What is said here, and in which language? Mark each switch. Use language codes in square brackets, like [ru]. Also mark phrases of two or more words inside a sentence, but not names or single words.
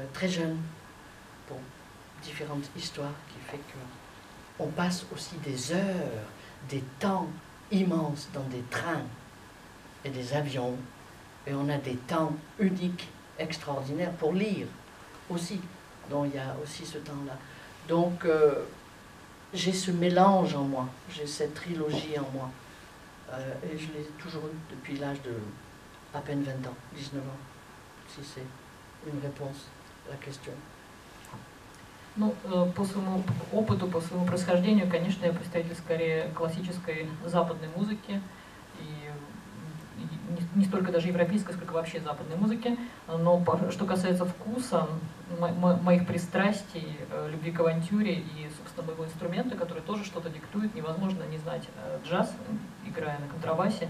[fr] Très jeune, pour différentes histoires, qui fait qu'on passe aussi des heures, des temps immenses dans des trains et des avions, et on a des temps uniques, extraordinaires pour lire aussi. Donc il y a aussi ce temps-là. Donc j'ai ce mélange en moi, j'ai cette trilogie en moi, et je l'ai toujours eu depuis l'âge de à peine 20 ans, 19 ans, si c'est une réponse à la question. [ru] Ну, по своему опыту, по своему происхождению, конечно, я представитель скорее классической западной музыки, и не столько даже европейской, сколько вообще западной музыки. Но что касается вкуса, моих пристрастий, любви к авантюре и, собственно, моего инструмента, который тоже что-то диктует, невозможно не знать джаз, играя на контрабасе.